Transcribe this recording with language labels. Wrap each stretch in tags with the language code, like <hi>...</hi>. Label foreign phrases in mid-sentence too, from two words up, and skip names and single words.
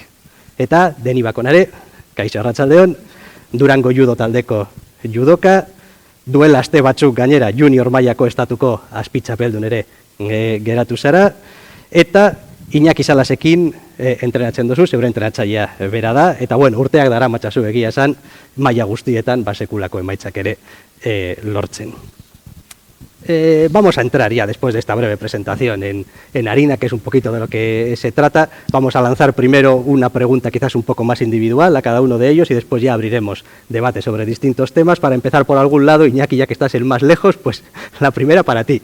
<eu>Eta Deni Bakonare, kaixo, arratsaldeon, Durango judo taldeko judoka, duela aste batzuk gainera junior mailako estatuko azpitzapeldun ere geratu zara, eta Iñaki Salasekin entrenatzen duzu, zeure entrenatzailea bera da, eta urteak dara matxazu egia esan, maila guztietan basekulako emaitzak ere lortzen.</eu> <es>Vamos a entrar ya, después de esta breve presentación, en harina, que es un poquito de lo que se trata. Vamos a lanzar primero una pregunta quizás un poco más individual a cada uno de ellos y después ya abriremos debate sobre distintos temas. Para empezar por algún lado, Iñaki, ya que estás el más lejos, pues la primera para ti.</es>